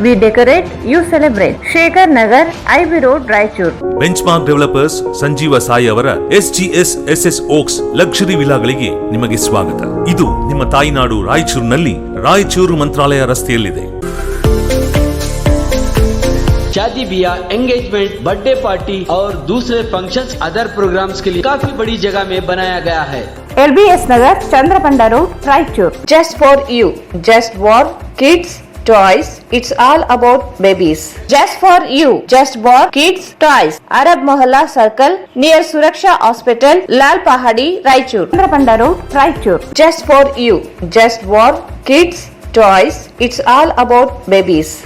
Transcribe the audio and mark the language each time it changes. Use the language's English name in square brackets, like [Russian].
[English] We decorate, you celebrate. Shekhar Nagar, IB road, Raichur. [Kannada] Benchmark developers Sanjeeva Sai ಅವರ SGS SS ಓಕ್ಸ್ luxury ವಿಲಾಗಳಿಗೆ ನಿಮಗೆ ಸ್ವಾಗತ. ಇದು ನಿಮ್ಮ ತಾಯಿನಾಡು ರಾಯಚೂರಿನಲ್ಲಿ ರಾಯಚೂರು ಮಂತ್ರಾಲಯ ರಸ್ತೆಯಲ್ಲಿದೆ. [Hindi] शादी ब्याह, एंगेजमेंट, बर्थडे पार्टी और दूसरे फंक्शंस, अदर प्रोग्राम्स के लिए काफी बड़ी जगह में बनाया गया है. LBS Nagar, चंद्रपंड road, Raichur. [English] Just for you, just for kids toys, it's all about babies. Just for you, just for kids toys. Arab Mohalla Circle near Suraksha Hospital, Lal Pahadi, Raichur. [Hindi] चंद्रपंड road, Raichur. [English] Just for you, just for kids toys, it's all about babies.